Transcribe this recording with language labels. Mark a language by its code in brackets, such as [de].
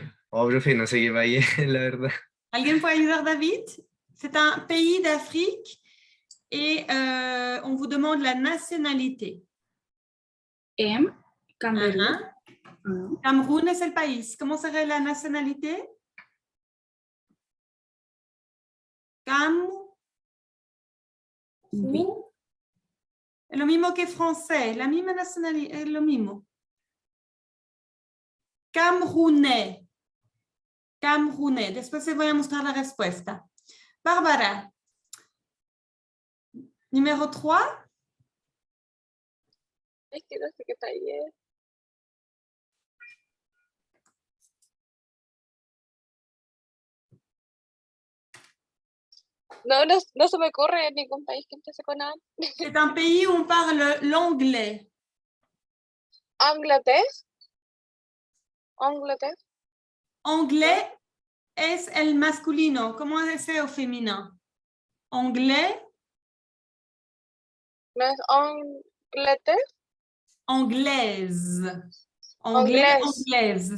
[es] Profe, no sé qué país es, la verdad. Alguien peut ayudar, David? [fr] C'est un pays d'Afrique et on vous demande la nationalité. [es] Camerún. Cameroun es el país. ¿Cómo sería la nacionalité? [fr] Oui. [es] Es lo mismo que français, la misma nacionalidad, es lo mismo. [fr] Camerounais. Camerounais. [es] Después les voy a mostrar la respuesta. Bárbara. [fr] Numéro 3. [es] Es que no sé qué país es. No se me ocurre ningún país que empiece con A. [fr] C'est un pays où on parle l'anglais. [es] Anglaterra. Anglaterra. Anglais es el masculino. ¿Cómo es ese o femenino? Anglais. ¿No es Anglaterra? [fr] Anglaise. Anglais, anglaise.